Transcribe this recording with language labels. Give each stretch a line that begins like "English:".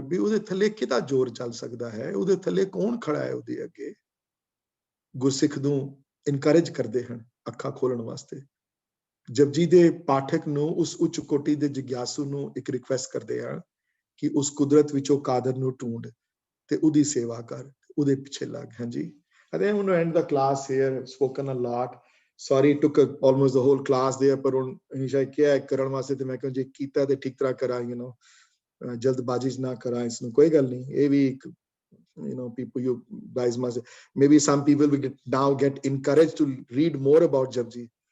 Punjabi: ਵੀ ਉਹਦੇ ਥੱਲੇ ਕਿਹਦਾ ਜ਼ੋਰ ਚੱਲ ਸਕਦਾ ਹੈ? ਉਹਦੇ ਥੱਲੇ ਕੌਣ ਖੜਾ ਹੈ ਉਹਦੇ ਅੱਗੇ? ਗੁਰਸਿੱਖ ਨੂੰ ਇਨਕਰੇਜ ਕਰਦੇ ਹਨ ਅੱਖਾਂ ਖੋਲਣ ਵਾਸਤੇ। ਜਪਜੀ ਦੇ ਪਾਠਕ ਨੂੰ, ਉਸ ਉੱਚ ਕੋਟੀ ਦੇ ਜਿਗਿਆਸੂ ਨੂੰ ਇੱਕ ਰਿਕੁਐਸਟ ਕਰਦੇ ਹਨ ਕਿ ਉਸ ਕੁਦਰਤ ਵਿੱਚੋਂ ਕਾਦਰ ਨੂੰ ਢੂੰਡ ਤੇ ਉਹਦੀ ਸੇਵਾ ਕਰ, ਉਹਦੇ ਪਿੱਛੇ ਲੱਗ।
English: ਹਾਂਜੀ, I think I'm going to end the class here. I've spoken a lot. Sorry, it took almost the whole class there,
Punjabi: ਪਰ ਹੁਣ ਹਮੇਸ਼ਾ ਕਿਹਾ ਹੈ ਕਰਨ ਵਾਸਤੇ, ਤੇ ਮੈਂ ਕਿਹਾ ਜੇ ਕੀਤਾ ਤੇ ਠੀਕ ਤਰ੍ਹਾਂ ਕਰਾਂ, ਜਲਦਬਾਜ਼ੀ 'ਚ ਨਾ ਕਰਾਂ ਇਸ ਨੂੰ। ਕੋਈ ਗੱਲ ਨਹੀਂ, ਇਹ ਵੀ ਇੱਕ
English: people, you guys must, maybe some people will now get encouraged to read more about Japji.